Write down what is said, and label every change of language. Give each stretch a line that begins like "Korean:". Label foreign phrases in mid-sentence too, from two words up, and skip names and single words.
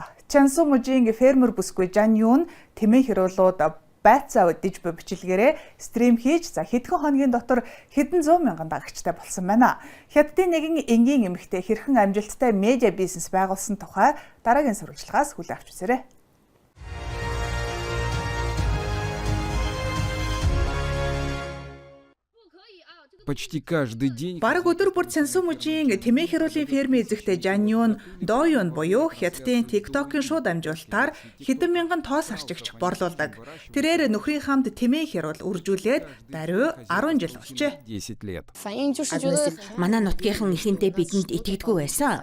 Mongolian: Чансу мужийн фермер бүсгүй Жан Юн тэмээ хэрүүлүүд байцаа өдөж буй бичлэгээрээ стрим хийж хэдхэн хоногийн дотор хэдэн 100,000 дагагчтай болсон байна. Хятадын нэгэн энгийн эмэгтэй хэрхэн амжилттай медиа бизнес байгуулсан тухай дараагийн сурвалжлагаас хүлээн авч үзээрэй.
Russian: Почти каждый день.
Mongolian: Бараг өдөр бүр Чансу мужийн тэмээ хэрүүлийн фермийн эзэгтэй Жан Юн Доюн буюу Хятадын TikTok-ын шууд амжуулалтаар хэдэн мянган тоос арчигч борлуулдаг. Тэрээр нөхрийн хамт тэмээ хэрүүл үржүүлээд даруй 10 жил болжээ.
Russian: 10 лет.
Mongolian: Манай нутгийнхан ихэнхдээ бидэнд итгэдэггүй байсан.